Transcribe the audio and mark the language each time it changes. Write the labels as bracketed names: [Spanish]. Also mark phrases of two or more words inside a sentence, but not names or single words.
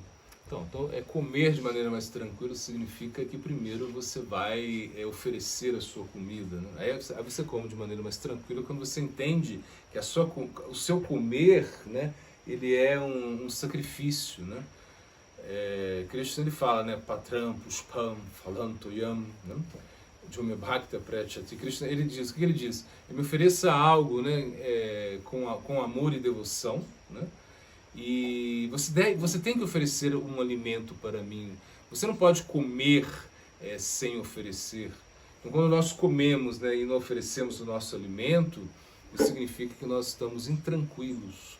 [Portuguese] Então, comer de maneira mais tranquila significa que primeiro você vai oferecer a sua comida, né? Aí você come de maneira mais tranquila quando você entende que o seu comer, né, ele é um sacrifício, né? Krishna ele fala, né, [Sanskrit] पत्रं पुष्पं फलन्तोयं, né? जोमे भक्त प्रचति. [Portuguese] Krishna ele diz, o que ele diz? Ele me ofereça algo, né, com amor e devoção, né? E você tem que oferecer um alimento para mim. Você não pode comer sem oferecer. Então, quando nós comemos, né, e não oferecemos o nosso alimento, isso significa que nós estamos intranquilos.